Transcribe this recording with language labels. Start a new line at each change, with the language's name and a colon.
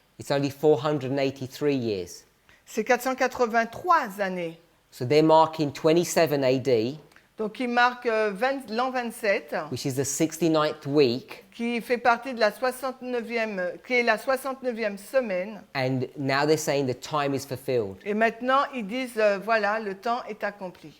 English: It's only 483 years.
French: C'est 483 années.
English: So they're marking 27 AD,
French: Donc il marque l'an 27,
English: which is the 69th week,
French: qui fait partie de la 69e, qui est la 69e semaine.
English: and now they're saying the time is fulfilled.
French: Et maintenant, ils disent, voilà, le temps est accompli.